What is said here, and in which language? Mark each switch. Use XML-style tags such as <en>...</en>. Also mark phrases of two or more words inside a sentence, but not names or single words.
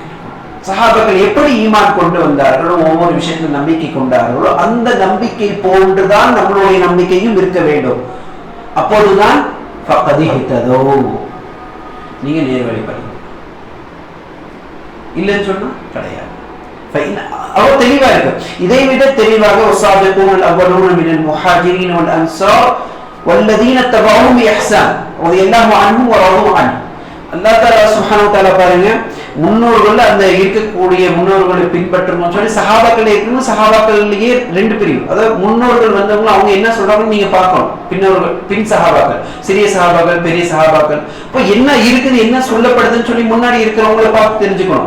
<ta>சஹாபாக்கள் எப்படி ஈமான் கொண்டு வந்தார்களோ, ஒவ்வொரு விஷயத்துல நம்பிக்கை கொண்டார்களோ அந்த நம்பிக்கை போன்றுதான் நம்மளுடைய நம்பிக்கையும் இருக்க வேண்டும். அப்போதுதான் நீங்க நேர்வழிப்படி, இல்லைன்னு சொன்னா கிடையாது. அவர் தெளிவா இருக்கு. இதை விட தெளிவாக</ta> <ar>والسابقون الأولون من المهاجرين والأنصار والذين تبعوهم بإحسان رضي الله عنهم ورضوا عنه. الله تعالى سبحانه و تعالى</ar> <ta>பாருங்க, முன்னோர்கள் அந்த இருக்கக்கூடிய முன்னோர்களை பின்பற்றணும் சொல்லி சஹாபாக்கள் இருக்கணும். சஹாபாக்கள்லயே ரெண்டு பிரிவு, அதாவது முன்னோர்கள் வந்தவங்க அவங்க என்ன சொல்றாங்கன்னு நீங்க பார்க்கணும். பின்னோர்கள், பின் சஹாபாக்கள், சிறிய சஹாபாக்கள், பெரிய சஹாபாக்கள். இப்போ என்ன இருக்குது, என்ன சொல்லப்படுதுன்னு சொல்லி முன்னாடி இருக்கிறவங்களை பார்த்து தெரிஞ்சுக்கணும்.</ta>